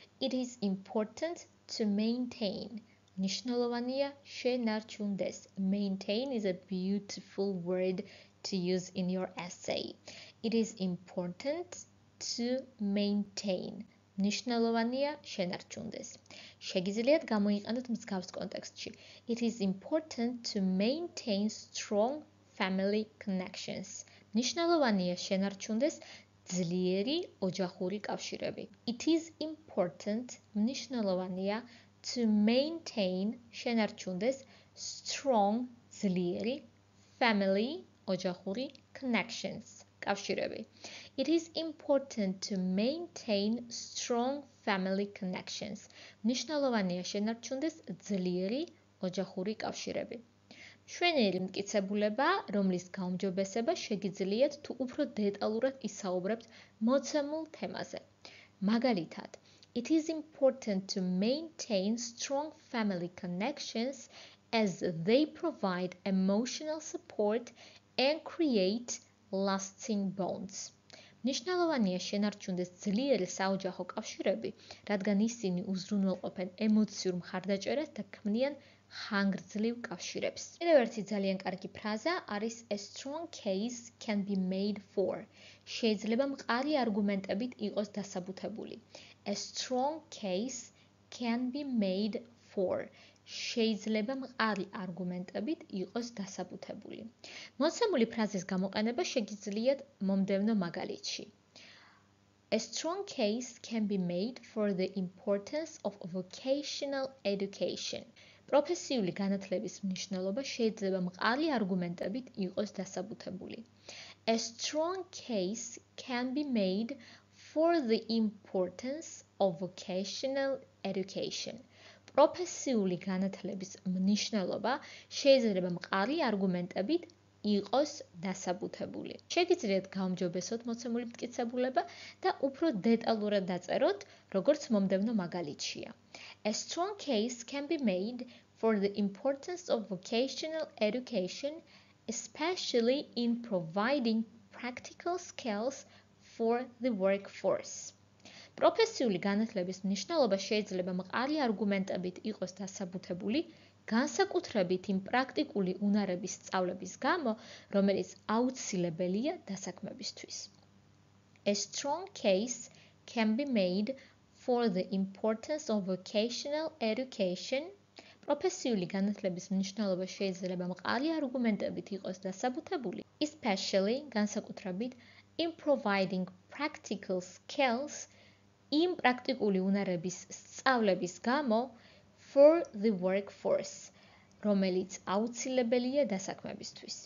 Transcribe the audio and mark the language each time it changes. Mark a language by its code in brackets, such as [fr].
[en] It is important to maintain. [ka] მნიშვნელოვანია შენარჩუნდეს. [en] Maintain is a beautiful word to use in your essay. It is important to maintain. [ka] მნიშვნელოვანია შენარჩუნდეს. შეგიძლიათ გამოიყენოთ მსგავს კონტექსტში. [en] It is important to maintain strong family connections. [ka] მნიშვნელოვანია შენარჩუნდეს ძლიერი ოჯახური კავშირები. [en] It is important, [ka] მნიშვნელოვანია, [en] to maintain, [ka] შენარჩუნდეს, [en] strong, [ka] ძლიერი, [en] family, [ka] ოჯახური [en] connections, [ka] კავშირები. [en] It is important to maintain strong family connections. [ka] მნიშვნელოვანია შენარჩუნდეს ძლიერი ოჯახური კავშირები. მშვენიერი მტკიცებულება, რომლის გაუმჯობესება შეგიძლიათ თუ უფრო დეტალურად ისაუბრებთ მოცემულ თემაზე. მაგალითად, [en] it is important to maintain strong family connections as they provide emotional support and create lasting bonds. [ka] მნიშვნელოვანია შენარჩუნდეს ძლიერი საოჯახო კავშირები, რადგან ისინი უზრუნველყოფენ ემოციურ მხარდაჭერას და ქმნიან ხანგრძლივ კავშირებს. კიდევ ერთი ძალიან კარგი ფრაზა არის [en] a strong case can be made for. [ka] შეიძლება მყარი არგუმენტებით იყოს დასაბუთებული. [en] A strong case can be made for. [ka] შეიძლება მყარი არგუმენტებით იყოს დასაბუთებული. მოცემული ფრაზის გამოყენება შეგიძლიათ მომდევნო მაგალითში. [en] A strong case can be made for the importance of vocational education. [ka] პროფესიული განათლების მნიშვნელობა შეიძლება მყარი არგუმენტებით იყოს დასაბუთებული. [en] A strong case can be made for the importance of vocational education. [ka] პროფესიული განათლების მნიშვნელობა შეიძლება მყარი არგუმენტებით იყოს დასაბუთებული. შეგიძლიათ გაუმჯობესოთ მოცემული მტკიცებულება და უფრო დეტალურად დაწეროთ, როგორც მომდევნო მაგალითშია. [en] A strong case can be made for the importance of vocational education, especially in providing practical skills for the workforce. [ka] პროფესიული განათლების მნიშვნელობა შეიძლება მყარი არგუმენტებით იყოს დასაბუთებული, განსაკუთრებით იმ პრაქტიკული უნარების სწავლების გამო, რომელიც აუცილებელია დასაქმებისთვის. [en] A strong case can be made for the importance of vocational education, [ka] პროფესიული განათლების მნიშვნელობა შეიძლება მყარი არგუმენტებით იყოს დასაბუთებული, [en] especially [ka] განსაკუთრებით [en] in providing practical skills [ka] იმ პრაქტიკული უნარების სწავლების გამო [en] for the workforce, [ka] რომელიც აუცილებელია დასაქმებისთვის.